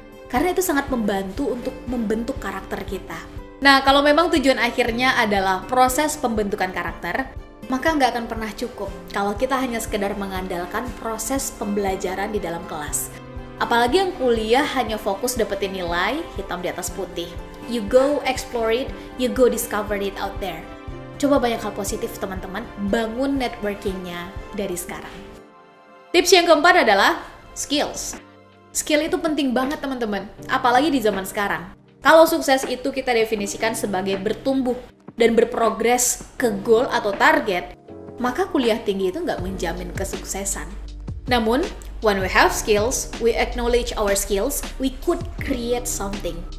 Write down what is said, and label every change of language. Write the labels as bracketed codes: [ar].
[id] Karena itu sangat membantu untuk membentuk karakter kita. Nah, kalau memang tujuan akhirnya adalah proses pembentukan karakter, maka nggak akan pernah cukup kalau kita hanya sekedar mengandalkan proses pembelajaran di dalam kelas. Apalagi yang kuliah hanya fokus dapetin nilai hitam di atas putih. [en] You go explore it, you go discover it out there. [id] Coba banyak hal positif teman-teman, bangun networkingnya dari sekarang. Tips yang keempat adalah skills. Skill itu penting banget teman-teman, apalagi di zaman sekarang. Kalau sukses itu kita definisikan sebagai bertumbuh dan berprogres ke goal atau target, maka kuliah tinggi itu nggak menjamin kesuksesan. [en] Namun, when we have skills, we acknowledge our skills, we could create something.